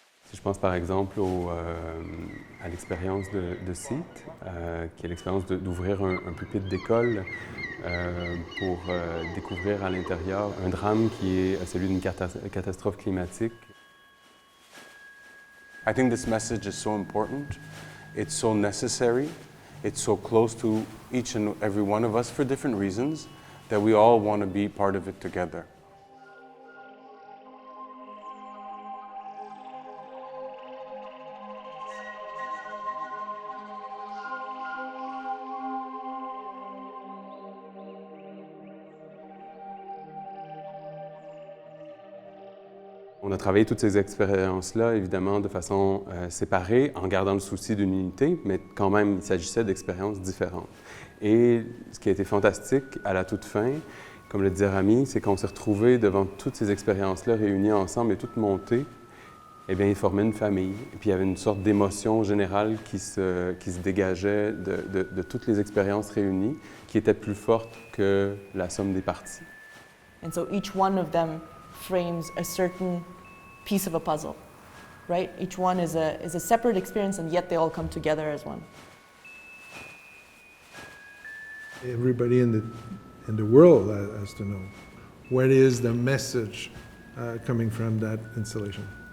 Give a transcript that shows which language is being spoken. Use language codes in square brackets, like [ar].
[fr] Si je pense par exemple à l'expérience de site, qui est l'expérience d'ouvrir un pupitre d'école pour découvrir à l'intérieur un drame qui est celui d'une catastrophe climatique. [en] I think this message is so important, it's so necessary, it's so close to each and every one of us for different reasons, that we all want to be part of it together. [fr] On a travaillé toutes ces expériences-là, évidemment, de façon séparée, en gardant le souci d'une unité, mais quand même, il s'agissait d'expériences différentes. Et ce qui a été fantastique à la toute fin, comme le disait Rami, c'est qu'on s'est retrouvés devant toutes ces expériences-là réunies ensemble et toutes montées. Eh bien, ils formaient une famille. Et puis, il y avait une sorte d'émotion générale qui se dégageait de toutes les expériences réunies, qui était plus forte que la somme des parties. [en] And so each one of them frames a certain piece of a puzzle, right? Each one is a separate experience, and yet they all come together as one. Everybody in the world has to know what is the message coming from that installation.